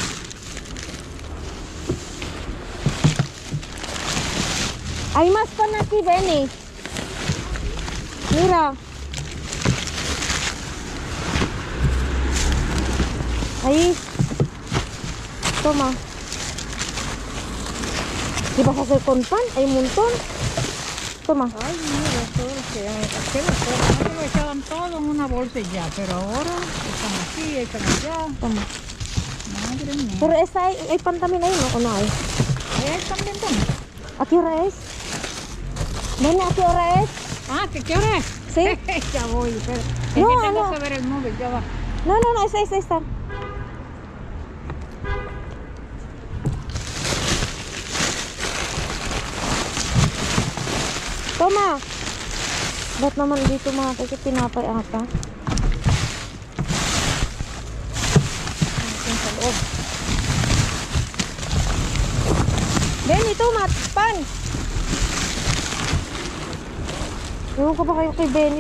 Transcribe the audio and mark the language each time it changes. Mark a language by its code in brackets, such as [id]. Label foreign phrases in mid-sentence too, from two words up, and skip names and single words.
[tl] Ay, mas pa na si Benny. [es] Mira. Ay. [tl] Toma. Diba sa second pan? Ay, munton. [es] Toma. Ay, mira, todo lo que hay. Antes lo echaban todo en una bolsa y ya, pero ahora están aquí, están allá. Toma. Madre mía. Pero esta ay pan también ahí, ¿no? ¿O no hay? Ahí también están. ¿A qué hora es? Benny, ¿a qué hora es? Ah, ¿qué hora es? Sí. Ya voy, pero es No, que tengo no. que ver el móvil, ya va. No, esta. Toma! [tl] Ba't naman dito mga kaiket tinapay ata? Ayan sa loob. [es] Benny, toma! Pan! [tl] Ewan ko ba kayo kay Benny?